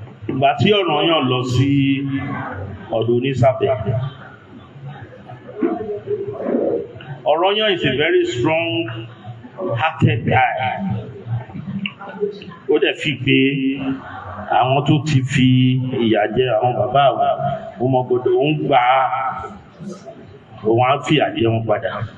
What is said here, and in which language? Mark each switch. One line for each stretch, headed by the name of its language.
Yoruba: Ìgbà tí ọ̀rọ̀ yàn lọ sí ọ̀dọ̀ Onísàbẹ̀.
English: Ọ̀rọ̀ yàn is a very strong-hearted guy.
Yoruba: Ó dẹ̀ fi pé àwọn tó ti fi ìyà jẹ àwọn bàbá àwọn ọmọ gbọdọ̀ ń gbà òun á fi àjẹ wọn padà.